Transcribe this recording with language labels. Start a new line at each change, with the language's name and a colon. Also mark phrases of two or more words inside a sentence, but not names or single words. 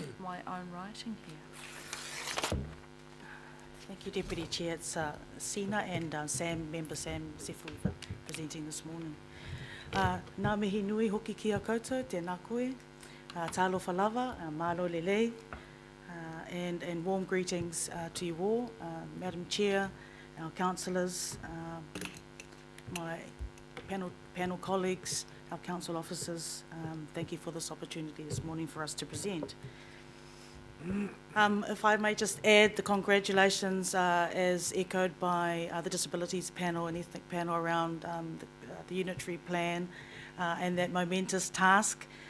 English: my own writing here. Thank you, Deputy Chair. It's Sina and Member Sam Sefu presenting this morning.
Māori: Nā mihi nui hoki ki a koutou, tēnā koe,
Samoan: tālofa lava,
Tongan: mālo lelei,
English: and warm greetings to you all, Madam Chair, our councillors, my panel colleagues, our council officers. Thank you for this opportunity this morning for us to present. If I may just add the congratulations as echoed by the Disabilities Panel and Ethnic Panel around the unitary plan and that momentous task.